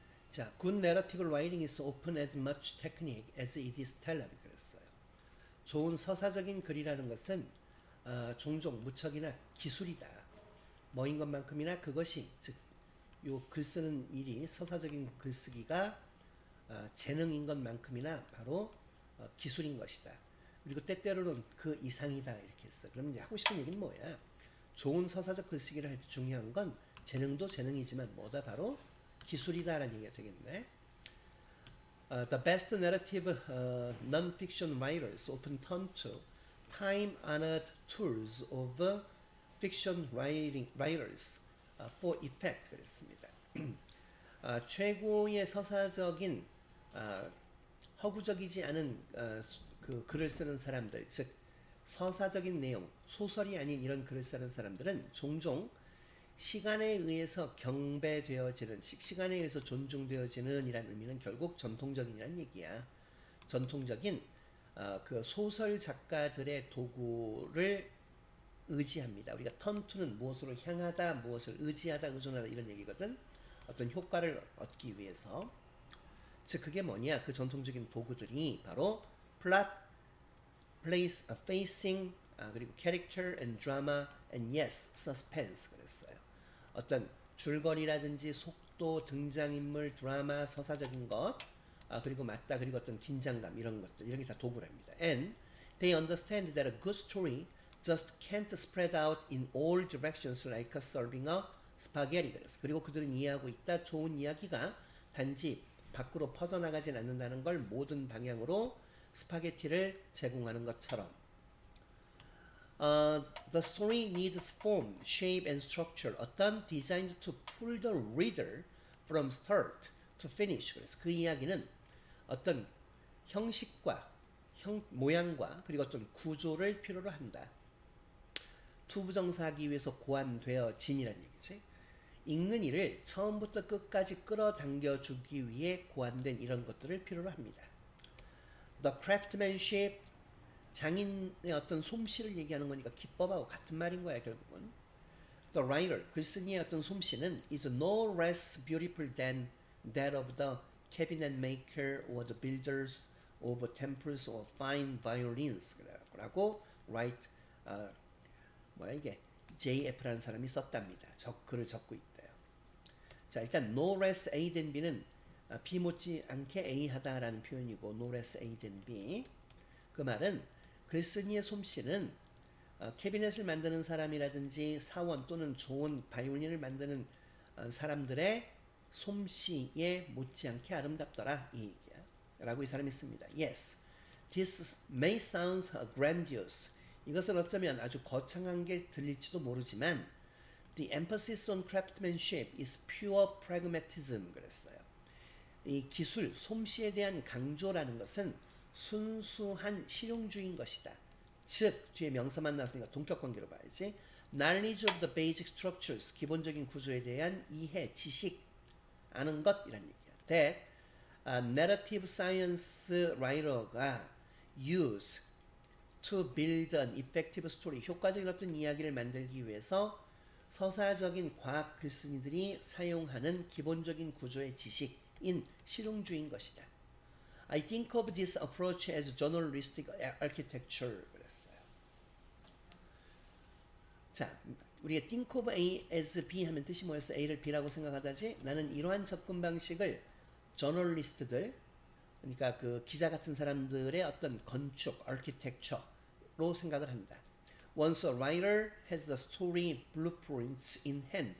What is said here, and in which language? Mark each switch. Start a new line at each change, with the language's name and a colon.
English: 자, good narrative writing is often as much technique as it is talent.
Korean: 그랬어요. 좋은 서사적인 글이라는 것은 종종 무척이나 기술이다. 뭐인 것만큼이나 그것이 즉 요 글 쓰는 일이 서사적인 글쓰기가 재능인 것만큼이나 바로 기술인 것이다. 그리고 때때로는 그 이상이다 이렇게 했어. 그럼 이제 하고 싶은 얘기는 뭐야? 좋은 서사적 글쓰기를 할 때 중요한 건 재능도 재능이지만 뭐다 바로 기술이다라는 얘기가 되겠네.
English: The best narrative non-fiction writers often turn to time-honored tools of fiction writers for effect
Korean: 그랬습니다. 최고의 서사적인 허구적이지 않은 그 글을 쓰는 사람들, 즉 서사적인 내용, 소설이 아닌 이런 글을 쓰는 사람들은 종종 시간에 의해서 경배되어지는, 시간에 의해서 존중되어지는 이란 의미는 결국 전통적인이란 얘기야. 전통적인 그 소설 작가들의 도구를 의지합니다. 우리가 턴투는 무엇으로 향하다, 무엇을 의지하다, 의존하다 이런 얘기거든. 어떤 효과를 얻기 위해서. 즉 그게 뭐냐? 그 전통적인 도구들이 바로
English: plot, place, facing,
Korean: 그리고
English: character and drama and yes, suspense
Korean: 그랬어요. 어떤 줄거리라든지 속도, 등장인물, 드라마, 서사적인 것, 그리고 맞다, 그리고 어떤 긴장감 이런 것들, 이런 게 다 도구랍니다.
English: And they understand that a good story just can't spread out in all directions like serving a spaghetti.
Korean: 그래서 그리고 그들은 이해하고 있다. 좋은 이야기가 단지 밖으로 퍼져나가진 않는다는 걸 모든 방향으로 스파게티를 제공하는 것처럼.
English: The story needs form, shape, and structure. 어떤 designed to pull the reader from start to finish.
Korean: 그래서 그 이야기는 어떤 형식과 모양과 그리고 어떤 구조를 필요로 한다. 투부정사하기 위해서 고안되어진이란 얘기지. 읽는 이를 처음부터 끝까지 끌어당겨 주기 위해 고안된 이런 것들을 필요로 합니다.
English: The craftsmanship,
Korean: 장인의 어떤 솜씨를 얘기하는 거니까 기법하고 같은 말인 거야 결국은.
English: The writer,
Korean: 글쓴이의 어떤 솜씨는
English: is no less beautiful than that of the cabinet maker or the builders of temples or fine violins.
Korean: 라고 write, 뭐야 이게 JF라는 사람이 썼답니다. 글을 적고 있대요. 자, 일단
English: no less A than B
Korean: 는 B 못지 않게 A하다라는 표현이고 no less A than B. 그 말은 글쓴이의 솜씨는 캐비넷을 만드는 사람이라든지 사원 또는 좋은 바이올린을 만드는 사람들의 솜씨에 못지않게 아름답더라 이 얘기야. 라고 이 사람이 씁니다.
English: Yes, this may sound grandiose.
Korean: 이것은 어쩌면 아주 거창한 게 들릴지도 모르지만
English: The emphasis on craftsmanship is pure pragmatism
Korean: 그랬어요. 이 기술, 솜씨에 대한 강조라는 것은 순수한 실용주의인 것이다. 즉, 뒤에 명사만 나왔으니까 동격관계로 봐야지.
English: Knowledge of the basic structures,
Korean: 기본적인 구조에 대한 이해, 지식, 아는 것 이란 얘기야.
English: That narrative science writer
Korean: 가
English: use to build an effective story,
Korean: 효과적인 어떤 이야기를 만들기 위해서 서사적인 과학 글쓴이들이 사용하는 기본적인 구조의 지식인 실용주의인 것이다.
English: I think of this approach as journalistic architecture
Korean: 그랬어요. 자, 우리가
English: think of A as B
Korean: 하면 뜻이 뭐였어? A를 B라고 생각하다지? 나는 이러한 접근 방식을 저널리스트들, 그러니까 그 기자 같은 사람들의 어떤 건축, architecture로 생각을 한다.
English: Once a writer has the story blueprints in hand.